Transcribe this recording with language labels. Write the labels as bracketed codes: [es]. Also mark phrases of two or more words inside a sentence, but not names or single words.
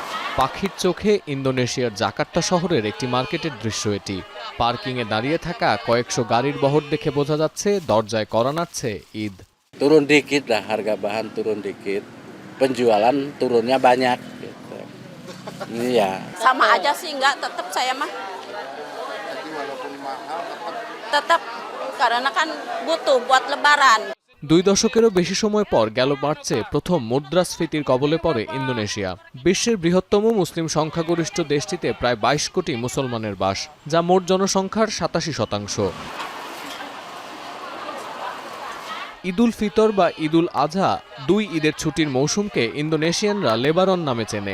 [bn] পাখির চোখে ইন্দোনেশিয়ার জাকার্তা শহরের একটি মার্কেটের দৃশ্য এটি। পার্কিংয়ে দাঁড়িয়ে থাকা কয়েকশো গাড়ির বহর দেখে বোঝা যাচ্ছে দরজায় কড়া নাড়ছে ঈদ। [id] Turun dikit lah, harga bahan turun dikit, penjualan turunnya banyak. Gitu. Iya. Sama aja sih, enggak, tetap saya mah. Tetap, karena kan butuh buat lebaran. [bn] 2 দশকেরও বেশি সময় পর গেল মার্চে প্রথম মুদ্রাস্ফীতির কবলে পড়ে ইন্দোনেশিয়া। বিশ্বের বৃহত্তম মুসলিম সংখ্যাগরিষ্ঠ দেশটিতে প্রায় 22 কোটি মুসলমানের বাস, যা মোট জনসংখ্যার 87%। ঈদুল ফিতর বা ঈদুল আজহা 2 ঈদের ছুটির মৌসুমকে ইন্দোনেশিয়ানরা লেবারন নামে চেনে।